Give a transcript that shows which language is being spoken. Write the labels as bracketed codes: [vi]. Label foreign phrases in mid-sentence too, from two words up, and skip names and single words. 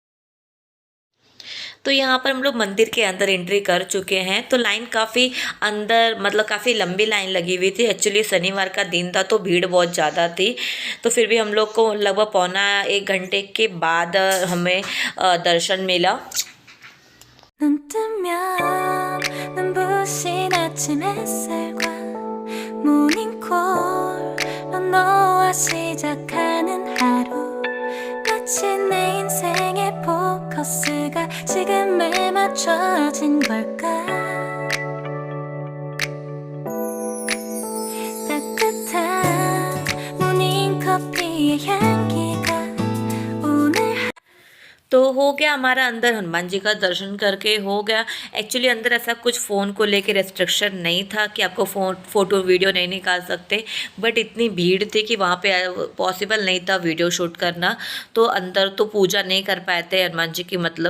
[hi] तो यहाँ पर हम लोग मंदिर के अंदर एंट्री कर चुके हैं। तो लाइन काफ़ी अंदर, मतलब काफ़ी लंबी लाइन लगी हुई थी। एक्चुअली शनिवार का दिन था तो भीड़ बहुत ज़्यादा थी। तो फिर भी हम लोग को लगभग पौना 1 घंटे के बाद हमें दर्शन मिला। [ko] 눈 뜨면 눈부신 아침 햇살과 모닝콜로 너와 시작하는 하루, 마치 내 인생의 포커스가 지금에 맞춰진 걸까. 따뜻한 모닝커피의 향기가 오늘 [hi] तो हो गया हमारा, अंदर हनुमान जी का दर्शन करके हो गया। एक्चुअली अंदर ऐसा कुछ फ़ोन को लेके रेस्ट्रिक्शन नहीं था कि आपको [en] photo video [hi] नहीं निकाल सकते, बट इतनी भीड़ थी कि वहाँ पे पॉसिबल नहीं था [en] video shoot [hi] करना। तो अंदर तो पूजा नहीं कर पाए थे हनुमान जी की, मतलब।